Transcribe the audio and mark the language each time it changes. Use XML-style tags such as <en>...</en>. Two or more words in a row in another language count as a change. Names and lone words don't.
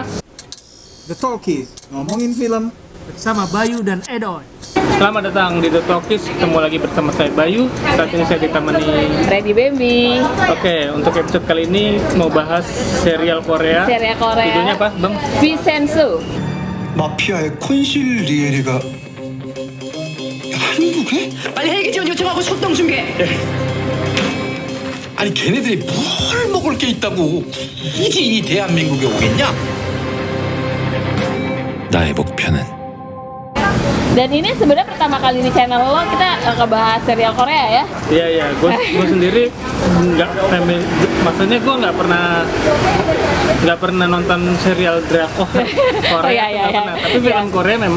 <id>The Talkies, ngomongin film Bersama Bayu dan Edoy. Selamat datang di The Talkies, ketemu lagi bersama saya Bayu. Saat ini saya ditemani Ready Baby. Oke, untuk episode kali ini mau bahas serial Korea. Judulnya apa, Bang? Vincenzo.</id> <ko>마피아의 콘실 리에리가 한국에? 빨리 헬기 지원 요청하고 출동 준비해. 아니 걔네들이 뭘 먹을 게 있다고 굳이 이 대한민국에 오겠냐? 나의 목표는</ko> <id>Dan ini sebenarnya pertama kali di channel lo kita ngebahas serial Korea ya? Iya, gue sendiri nggak maksudnya gue nggak pernah nonton serial drakor Korea, Iya. pernah. Tapi film Korea memang</id>